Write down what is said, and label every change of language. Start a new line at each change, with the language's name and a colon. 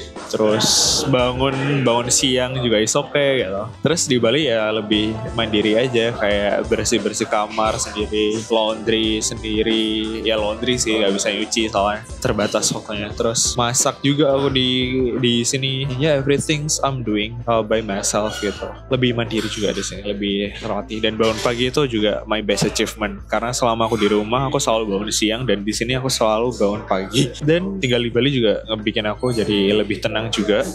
Indonesian: Terus bangun siang juga
English: is okay
Indonesian: gitu. Terus di Bali ya lebih mandiri aja, kayak bersih-bersih kamar sendiri, laundry sendiri. Ya laundry sih nggak bisa nyuci soalnya terbatas waktunya. Terus masak juga aku di sini.
English: Ya everything I'm doing by myself gitu.
Indonesian: Lebih mandiri juga di sini, lebih terlatih. Dan bangun pagi itu juga
English: my best achievement,
Indonesian: karena selama aku di rumah aku selalu bangun siang, dan di sini aku selalu bangun pagi. Dan tinggal di Bali juga ngebikin aku jadi lebih tenang juga.